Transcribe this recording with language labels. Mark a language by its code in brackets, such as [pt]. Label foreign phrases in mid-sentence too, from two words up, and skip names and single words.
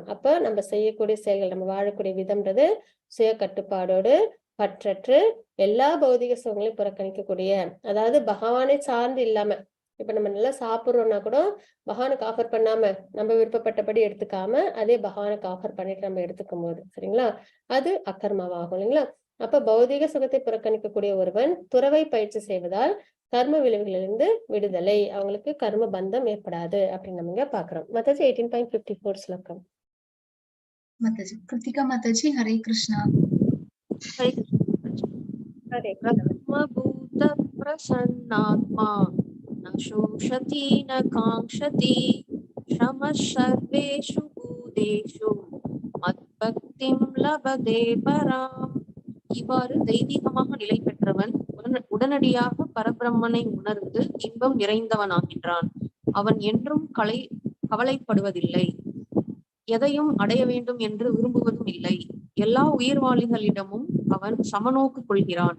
[ta] அப்ப நம்ம செய்யக்கூடிய செயல்கள், நம்ம வாழக்கூடிய விதம்ன்றது சுய கட்டுப்பாடோடு பற்றற்று எல்லா பௌதிக சுகங்களையும் புறக்கணிக்கக்கூடிய, அதாவது பகவானை சார்ந்து இல்லாம இப்ப நம்ம நல்லா சாப்பிடுறோம்னா கூட பகவானுக்கு ஆஃபர் பண்ணாம நம்ம விருப்பப்பட்டபடி எடுத்துக்காம அதே பகவானுக்கு ஆஃபர் பண்ணிட்டு நம்ம எடுத்துக்கும் போது சரிங்களா, அது அகர்மாவாகும் இல்லைங்களா. அப்ப பௌதிக சுகத்தை புறக்கணிக்கக்கூடிய ஒருவன் துறவை பயிற்சி செய்வதால் கர்ம விளைவுகளிலிருந்து விடுதலை, அவங்களுக்கு கர்ம பந்தம் ஏற்படாது அப்படின்னு நம்ம இங்க பாக்குறோம். மத்தாஜி 18.54 ஸ்லோகம். Mataji. Kritika Mataji, Hare Krishna. ஹரே கிருஷ்ணா மாதாஜி. ஹரே கிருஷ்ணா. [sa] ब्रह्मभूत प्रसन्नात्मा न शोषति न काङ्क्षति श्रमः सर्वेषु भूतेषु मद्भक्तिं लभते पराम्. [ta] இவ்வாறு தெய்வீகமாக நிலை பெற்றவன் உடனடியாக பரபிரம்மனை உணர்ந்து இன்பம் நிறைந்தவனாகின்றான். அவன் என்றும் கவலைப்படுவதில்லை, எதையும் அடைய வேண்டும் என்று விரும்புவதும் இல்லை. எல்லா உயிர்வாளிகளிடமும் அவன் சமநோக்கு கொள்கிறான்.